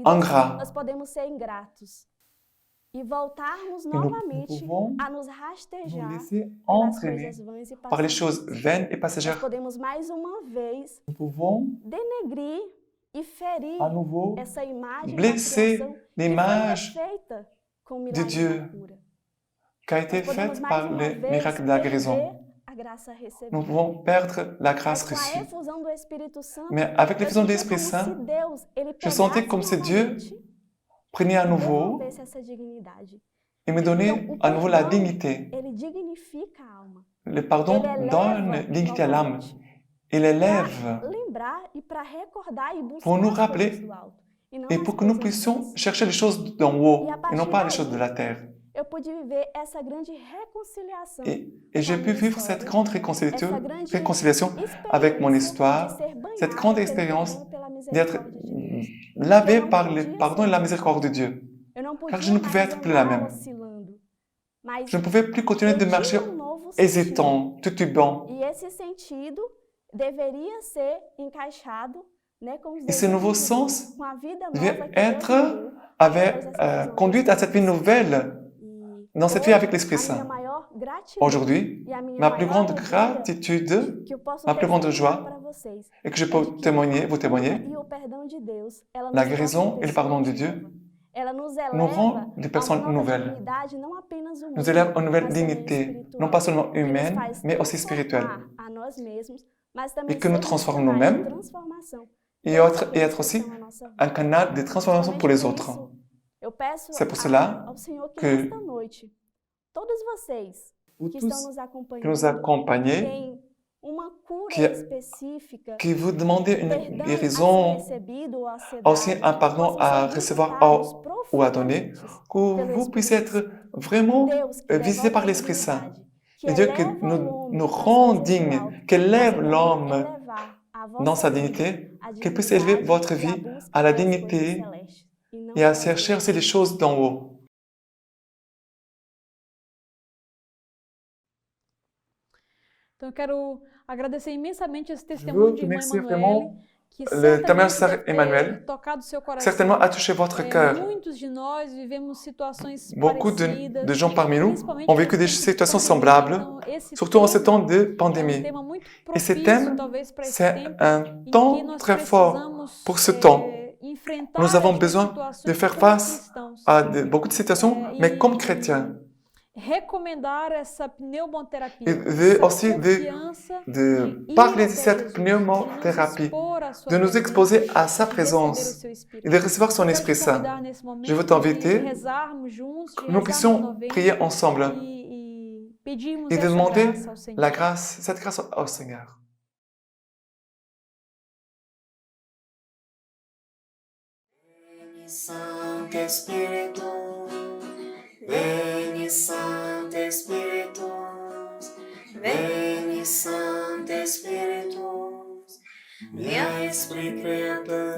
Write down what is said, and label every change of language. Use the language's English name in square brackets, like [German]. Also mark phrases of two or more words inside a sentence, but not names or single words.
[French] ingrats. [Portuguese] nós podemos ser ingratos e voltarmos [French] Et nous [Portuguese] novamente [French] pouvons [Portuguese] a nos [French] nous [Portuguese] rastejar [French] laisser [Portuguese] pelas [French] entraîner [Portuguese] coisas vãs e [French] par les [Portuguese] passageiras. [French] choses vaines et [Portuguese] Nós [French] passagères. [Portuguese] podemos mais uma vez [French] Nous pouvons [Portuguese] denegrir e ferir [French] à nouveau [Portuguese] essa imagem [French] blesser [Portuguese] da criação [French] l'image [Portuguese] que foi refeita com o [French] de [Portuguese] milagre [French] Dieu [Portuguese] da cura. [French] qui a été [Portuguese] Nós podemos [French] faite [Portuguese] mais [French] par [Portuguese] uma [French] le [Portuguese] vez [French] miracle de la guérison. [Portuguese] perder a graça [French] Nous [Portuguese] recebida. [French] pouvons perdre la grâce [Portuguese] Mas com a [French] reçue. [Portuguese] efusão do Espírito Santo, [French] Mais avec [Portuguese] eu [French] l'effusion de [Portuguese] sentia [French] l'Esprit [Portuguese] como [French] Saint, [Portuguese] se Deus, ele [French] je sentais [Portuguese] pegasse [French] comme si Dieu [Portuguese] novamente [French] prenait à [Portuguese] e [French] nouveau [Portuguese] devolvesse essa dignidade. [French] et me donnait [Portuguese] Então, o [French] à nouveau la [Portuguese] perdão, [French] dignité. [Portuguese] ele dignifica a alma. [French] Le pardon [Portuguese] Ele [French] donne [Portuguese] eleva [French] dignité à l'âme. [Portuguese] novamente. [French] Il élève [Portuguese] Para lembrar e para recordar e buscar [French] pour nous [Portuguese] as [French] rappeler [Portuguese] coisas do alto. E não [French] et [Portuguese] as [French] pour que nous [Portuguese] coisas [French] puissions [Portuguese] vãs. [French] chercher les choses d'en haut [Portuguese] E a [French] et [Portuguese] partir [French] non pas les [Portuguese] daí, [French] choses de la terre. [Portuguese] eu pude viver essa grande reconciliação, [French] Et j'ai pu vivre cette grande [Portuguese] essa grande [French] réconciliation avec mon [Portuguese] experiência [French] histoire, [Portuguese] de ser banhado [French] cette grande [Portuguese] pelo [French] expérience [Portuguese] perdão e pela [French] d'être [Portuguese] misericórdia de Deus. [French] lavé par le pardon et la miséricorde de Dieu. [Portuguese] Eu não [French] Car [Portuguese] podia [French] je ne pouvais [Portuguese] mais [French] être plus la [Portuguese] andar [French] même. [Portuguese] oscilando, mas [French] Je ne pouvais plus continuer de [Portuguese] eu [French] marcher [Portuguese] tinha novo [French] hésitant, titubant. [Portuguese] sentido. E esse sentido deveria ser encaixado, né, com os [French] Et ce nouveau [Portuguese] desígnios de Deus, [French] sens [Portuguese] com a vida nova [French] devait [Portuguese] que Deus [French] être, [Portuguese] me deu [French] avait [Portuguese] após essa visão. [French] conduite à cette vie nouvelle, [Portuguese] E [French] dans cette vie avec [Portuguese] hoje, [French] l'Esprit [Portuguese] a minha [French] Saint. [Portuguese] maior gratidão [French] Aujourd'hui, [Portuguese] e a minha [French] ma plus [Portuguese] maior [French] grande [Portuguese] alegria [French] gratitude [Portuguese] que eu posso [French] ma plus grande [Portuguese] testemunhar [French] joie [Portuguese] para vocês [French] et que je [Portuguese] é [French] peux [Portuguese] de que [French] témoigner, vous [Portuguese] a cura [French] témoigner, [Portuguese] e o perdão de Deus, ela [French] la [Portuguese] nos torna [French] guérison et le pardon de [Portuguese] pessoas [French] Dieu [Portuguese] novas. Ela nos [French] nous [Portuguese] eleva [French] rend des [Portuguese] a uma [French] personnes [Portuguese] nova [French] nouvelles, [Portuguese] dignidade, não apenas [French] nous [Portuguese] humana, [French] élève une nouvelle [Portuguese] mas também [French] dignité, [Portuguese] espiritual, [French] non pas seulement [Portuguese] que nos [French] humaine, [Portuguese] faz [French] mais aussi spirituelle, [Portuguese] transformar a nós mesmos, [French] et que nous transformons nous-mêmes et être aussi un canal de transformation pour les autres. C'est pour cela que vous tous qui nous accompagnez, qui vous demandez une guérison, aussi un pardon à recevoir ou à donner, que vous puissiez être vraiment visité par l'Esprit Saint. Et Dieu qui nous rend dignes, qui élève l'homme dans sa dignité, qu'il puisse élever votre vie à la dignité [Portuguese] e a [French] chercher aussi les choses d'en haut. [Portuguese] Então, eu quero agradecer imensamente esse [French] Je [Portuguese] testemunho [French] veux [Portuguese] de irmã [French] remercier [Portuguese] Emanuele, [French] vraiment [Portuguese] que [French] le témoignage de [Portuguese] certamente [French] Sœur [Portuguese] deve ter [French] Emmanuel, [Portuguese] tocado seu coração. [French] certainement a touché votre cœur. [Portuguese] Muitos de nós vivemos situações [French] Beaucoup [Portuguese] parecidas, [French] de gens parmi nous [Portuguese] principalmente [French] ont vécu des [Portuguese] nesse tempo de [French] situations [Portuguese] pandemia. [French] semblables, [Portuguese] Então, esse [French] surtout en ce temps de [Portuguese] tema [French] pandémie. [Portuguese] tema muito [French] Et ce [Portuguese] propício, [French] thème, [Portuguese] talvez, para esse [French] c'est [Portuguese] tempo [French] un [Portuguese] em que [French] temps [Portuguese] nós [French] très fort [Portuguese] precisamos [French] pour ce temps. [Portuguese] enfrentar [French] Nous avons [Portuguese] estas [French] besoin [Portuguese] situações [French] de faire [Portuguese] como [French] face [Portuguese] cristãos. [French] à beaucoup de situations, mais comme chrétiens. [Portuguese] Recomendar essa pneumoterapia, [French] Et aussi [Portuguese] confiança [French] de [Portuguese] ir [French] parler de [Portuguese] até [French] cette [Portuguese] Jesus, [French] pneumothérapie, [Portuguese] de nos expor à sua [French] de nous [Portuguese] presença [French] exposer à sa [Portuguese] e receber o [French] présence [Portuguese] seu Espírito. [French] et de recevoir son [Portuguese] Quero [French] Esprit [Portuguese] te [French] Saint. [Portuguese] convidar nesse momento [French] Je veux [Portuguese] de [French] t'inviter [Portuguese] rezarmos juntos, de [French] que nous [Portuguese] rezarmos [French] puissions [Portuguese] novena [French] prier ensemble [Portuguese] e pedirmos [French] et de [Portuguese] essa [French] demander [Portuguese] graça ao Senhor. [French] la grâce, cette grâce au Seigneur. [Portuguese] Santo Espírito, vem Santo Espírito, vem Santo Espírito, [French] viens Esprit Créateur,